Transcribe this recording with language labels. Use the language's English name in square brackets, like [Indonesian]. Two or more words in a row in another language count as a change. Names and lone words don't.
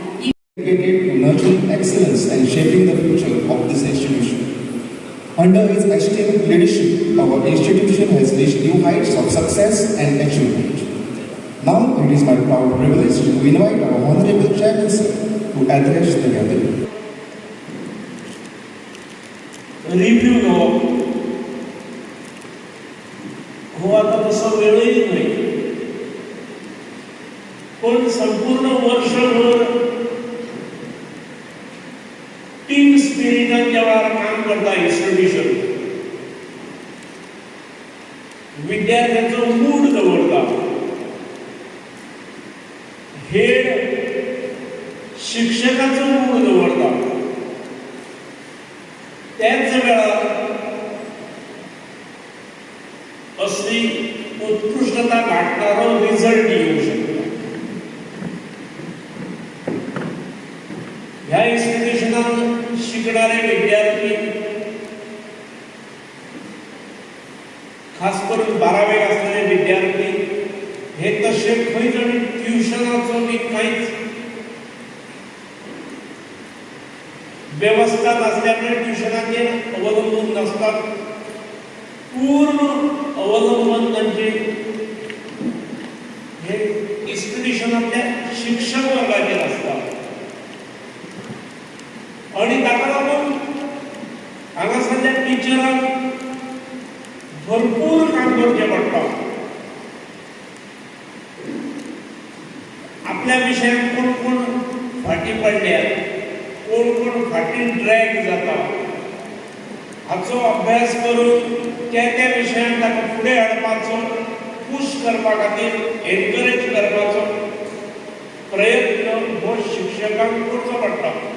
[English] Dedicated to nurturing excellence and shaping the future of this institution. Under his esteemed leadership, our institution has reached new heights of success and achievement. Now it is my proud privilege to invite our Honorable Chairman Sir to address the gathering. [Konkani] रिव्ह्यू हो आता तसा वेळही नाही, पण संपूर्ण वर्षभर [English] team spiritan [Konkani] जेव्हा काम करता इन्स्टिट्यूशन विद्यार्थ्यांचो मूड दवरता, हेड शिक्षकाचो मूड दवरता, त्याच वेळार असली उत्कृष्टता गाठणारो रिझल्ट येऊ शकतो. ह्या इन्स्टिट्यूशनात शिकणारे विद्यार्थी, खास करून 12वी असलेले विद्यार्थी, हे तसे खंय जरी ट्युशनाचो बी कांयच व्यवस्था नसल्यामुळे ट्युशनाचेर अवलंबून नसतात. पूर्ण अवलंबन म्हणजे हे इन्स्टिट्यूशनातल्या शिक्षक वर्गाचेर असता. आणि ताका लागून हांगासरल्या टिचरांक भरपूर काम करचें पडटा. आपल्या विशयान कोण कोण फाटी पडल्यात, कोण कोण फाटी ड्रॅग जाता, हाचो अभ्यास करून त्या विशयान ताका फुडें हाडपाचो, पुश करपा खातीर एनकरेज करपाचो प्रयत्न हो शिक्षकांक करचो पडटा.